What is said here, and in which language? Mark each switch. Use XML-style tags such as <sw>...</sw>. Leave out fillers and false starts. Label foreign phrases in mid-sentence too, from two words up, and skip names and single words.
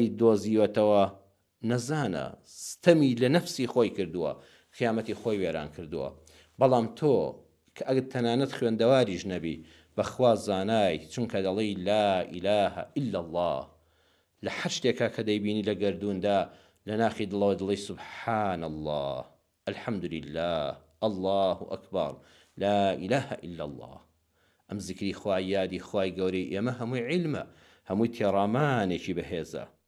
<ckb>دۆزیوەتەوە نەزانە ستەمی لە نەفسی خۆی کردووە خیامەتی خۆی وێران کردووە بەڵام تۆ کە ئەگەر تەنانەت خوێندەواریش نەبی بەخوا زانای چونکە دەڵێی</ckb> <ar>لا ئیلاهە ئیلا الله</ar> <ckb>لە هەر شتێکا کە دەیبینی لە گەردووندا لە ناخی دڵەوە دڵی</ckb> <ar>سبحان الله الحمد لله الله ئەکبەر لا ئیلاهە ئیلا الله</ar> <ckb>ئەم زیکری خوای یادی خوای گەورەی ئێمە هەمووی عیلمە هەمووی تێڕامانێکی بەهێزە</ckb>